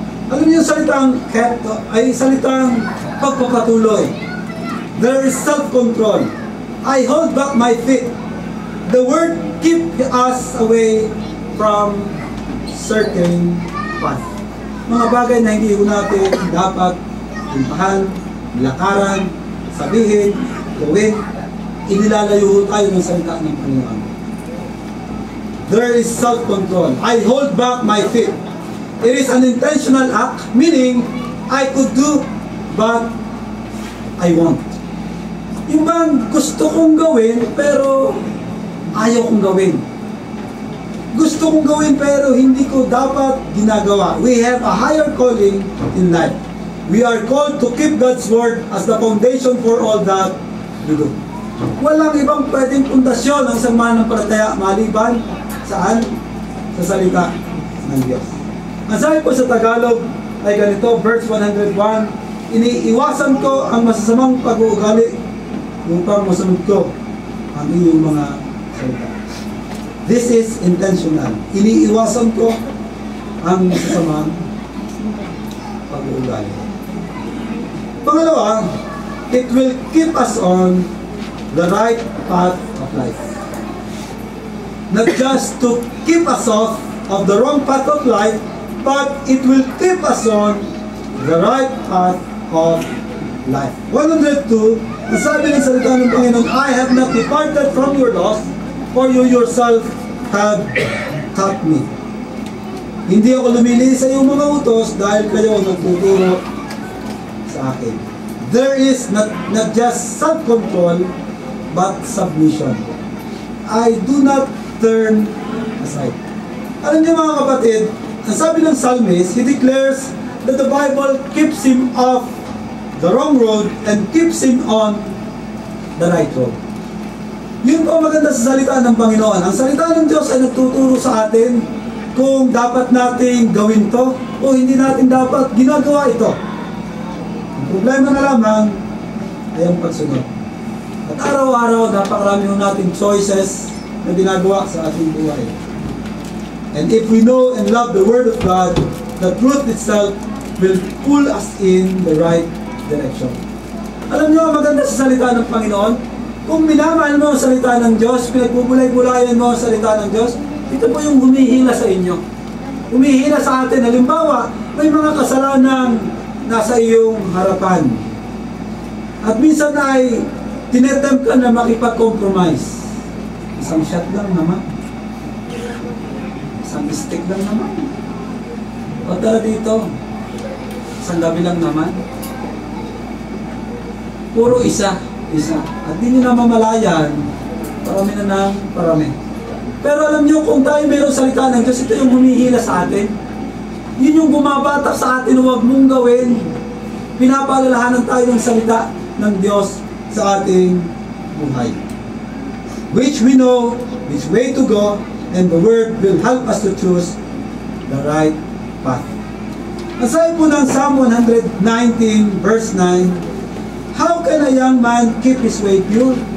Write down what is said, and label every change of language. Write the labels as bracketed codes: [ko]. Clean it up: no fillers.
[tl] Alam niyo yung salitang kept ay salitang pagpapatuloy. [en] There is self-control. I hold back my feet. The word keep us away from certain path. [tl] Mga bagay na hindi ko natin dapat puntahan, lakaran, sabihin, gawin, inilalayo tayo ng salita ng Panginoon. [en] There is self-control. I hold back my feet. It is an intentional act, meaning I could do, but I won't. [tl] Yung bang gusto kong gawin, pero ayaw kong gawin. Gusto kong gawin, pero hindi ko dapat ginagawa. [en] We have a higher calling in life. We are called to keep God's Word as the foundation for all that we do. [tl] Walang ibang pwedeng pundasyon ng isang mananampalataya maliban saan? Sa salita ng Diyos. Ang sabi po sa Tagalog ay ganito, verse 101, iniiwasan ko ang masasamang pag-uugali upang masunod ko ang iyong mga salita. [en] This is intentional. [tl] Iniiwasan ko ang masasamang pag-uugali. Pangalawa, [en] it will keep us on the right path of life. Not just to keep us off of the wrong path of life, but it will keep us on the right path of life. 102, [tl] ang sabi ng salita ng Panginoon, [en] I have not departed from your laws, for you yourself have taught me. [tl] Hindi ako lumili sa iyong mga utos dahil kayo ang nagtuturo sa akin. [en] There is not just self-control, but submission. I do not turn aside. [tl] Alam niyo mga kapatid, ang sabi ng psalmist, [en] he declares that the Bible keeps him off the wrong road and keeps him on the right road. [tl] Yun po maganda sa salita ng Panginoon. Ang salita ng Diyos ay nagtuturo sa atin kung dapat nating gawin to o hindi natin dapat ginagawa ito. Ang problema na lamang ay ang pagsunod. At araw-araw, napakarami nating choices na ginagawa sa ating buhay. [en] And if we know and love the Word of God, the truth itself will pull us in the right direction. [tl] Alam niyo, maganda sa salita ng Panginoon, kung minamahal mo ang salita ng Diyos, pinagbubulay-bulayan mo ang salita ng Diyos, ito po yung humihila sa inyo. Humihila sa atin. Halimbawa, may mga kasalanan nasa iyong harapan. At minsan ay tinetempt ka na makipag-compromise. Isang shot lang naman. Isang stick lang naman. O tara dito. Isang gabi lang naman. Puro isa. At di nyo na mamalayan, parami na ng parami. Pero alam nyo, kung tayo mayroong salita ng Diyos, ito yung humihila sa atin. Yun yung bumabatak sa atin, huwag mong gawin. Pinapaalalahanan tayo ng salita ng Diyos sa ating buhay. [en] Which we know, which way to go, and the Word will help us to choose the right path. Aside po ng Psalm 119 verse 9, how can a young man keep his way pure?